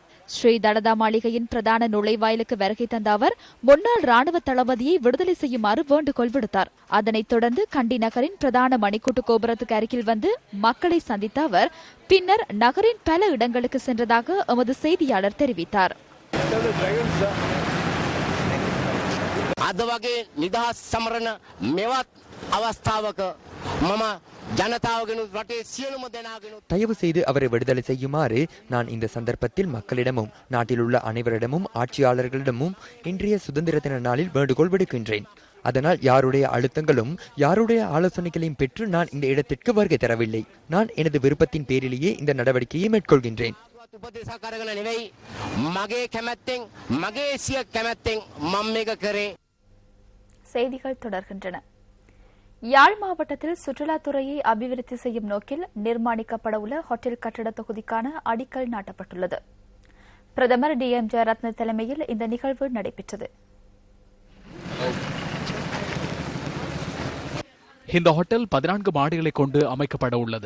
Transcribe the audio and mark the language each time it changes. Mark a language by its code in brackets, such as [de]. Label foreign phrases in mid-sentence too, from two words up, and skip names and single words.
[ta] ஸ்ரீ தடதா மாளிகையின் பிரதான நுழைவாயிலுக்கு வருகை தந்த அவர் முன்னாள் ராணுவ தளபதியை விடுதலை செய்யுமாறு வேண்டுகோள் விடுத்தார். அதனைத் தொடர்ந்து கண்டி நகரின் பிரதான மணிக்கூட்டு கோபுரத்துக்கு அருகில் வந்து மக்களை சந்தித்த அவர் பின்னர் நகரின் பல இடங்களுக்கு சென்றதாக எமது செய்தியாளர் தெரிவித்தார். [si] අද වගේ නිදහස් සමරන මෙවත් අවස්ථාවක මම ජනතාවගෙනුත් රටේ සියලුම දෙනාගෙනුත් [ta] தயவு செய்து அவரை விடுதலை செய்யுமாறு நான் இந்த சந்தர்ப்பத்தில் மக்களிடமும் நாட்டில் உள்ள அனைவரிடமும் ஆட்சியாளர்களிடமும் இன்றைய சுதந்திர தின நாளில் வேண்டுகோள் விடுக்கின்றேன். அதனால் யாருடைய அழுத்தங்களும் யாருடைய ஆலோசனைகளையும் பெற்று நான் இந்த இடத்திற்கு வருகை தரவில்லை. நான் எனது விருப்பத்தின் பேரிலேயே இந்த நடவடிக்கையை மேற்கொள்கின்றேன். [si] උපදේශ කරගෙන නෙවෙයි මගේ කැමැත්තෙන් මගේ සිය කැමැත්තෙන් මම මේක කරේ. [ta] செய்திகள் தொடர்கின்றன. யாழ் மாவட்டத்தில் சுற்றுலாத்துறையை அபிவிருத்தி செய்யும் நோக்கில் நிர்மாணிக்கப்படவுள்ள ஹோட்டல் கட்டட தொகுதிக்கான அடிக்கல் நாட்டப்பட்டுள்ளது. பிரதமர் DM ஜெயரத்ன தலைமையில் இந்த நிகழ்வு நடைபெற்றது. இந்த ஹோட்டல் 14 மாடிகளை கொண்டு அமைக்கப்பட உள்ளது.